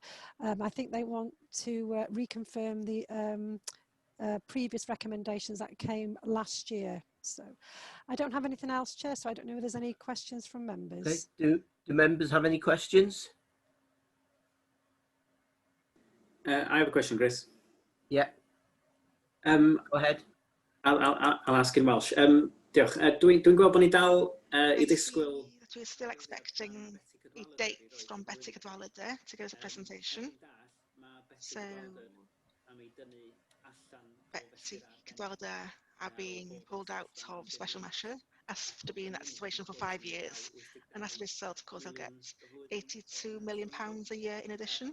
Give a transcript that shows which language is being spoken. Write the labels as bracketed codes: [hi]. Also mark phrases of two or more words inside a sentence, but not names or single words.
[en] I think they want to reconfirm the previous recommendations that came last year. So I don't have anything else, Chair, so I don't know if there's any questions from members. Okay. Do members have any questions? I have a question, Chris. Yeah. Go ahead. I'll ask in Welsh. Diolch. [cy] Dwi'n gweld bod ni dal I ddisgwyl [en] but we're still expecting a date from Betsy Cadwaladr to give us a presentation. So Betsy Cadwaladr are being pulled out of special measure after being in that situation for 5 years. And as a result, of course, they'll get £82 million a year in addition.